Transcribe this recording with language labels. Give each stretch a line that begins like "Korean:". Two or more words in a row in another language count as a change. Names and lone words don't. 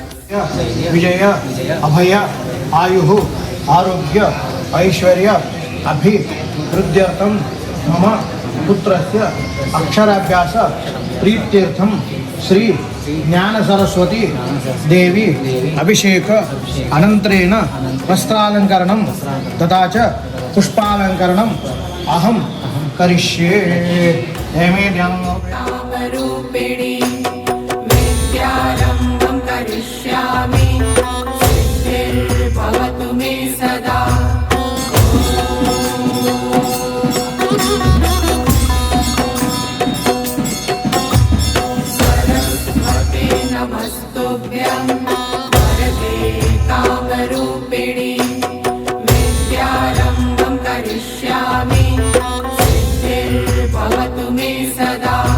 Sanskrit: विजय अभय आयु आरोग्य ऐश्वर्य अभिवृद्ध्यर्थं मम पुत्रस्य अक्षराभ्यास प्रीत्यर्थं श्री ज्ञान सरस्वति देवि अभिषेक अनन्तरेण वस्त्रालङ्करणं तथा च पुष्पालङ्करणं अहं करिष्ये.
Telugu: ఏమే ధ్యానం
Sanskrit: कामरूपिणी विद्यारम्भं करिष्यामि सिद्धिर्भवतु मे सदा सरस्वती नमस्तुभ्यं वरदे कामरूपिणी विद्यारम्भं करिष्यामि सिद्धिर्भवतु मे सदा